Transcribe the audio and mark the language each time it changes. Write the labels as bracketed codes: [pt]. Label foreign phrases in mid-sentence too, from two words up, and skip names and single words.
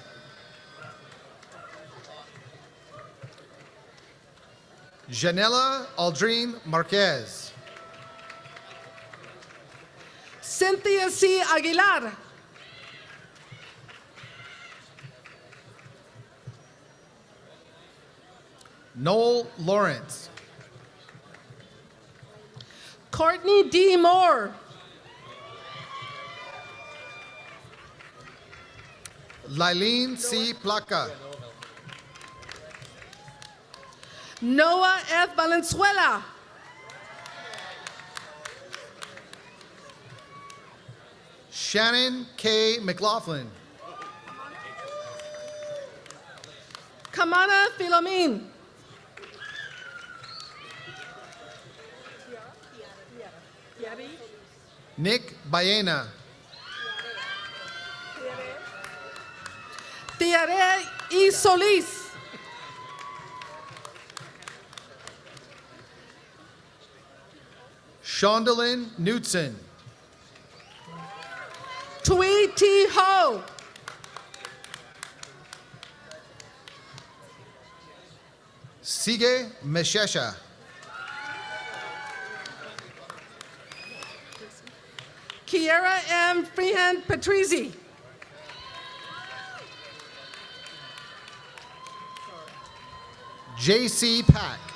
[en] Janela Aldrine Marquez. Cynthia C. Aguilar. Noel Lawrence. Courtney D. Moore. Lylene C. Placa. Noah F. Valenzuela. Shannon K. McLaughlin. Kamana Philomin. Nick Baena. Tiare E. Solis. Shondalyn Knudsen. Tui T. Ho. Sige Meshesha. Kiera M. Freehand Patrizzi. J.C. Pack.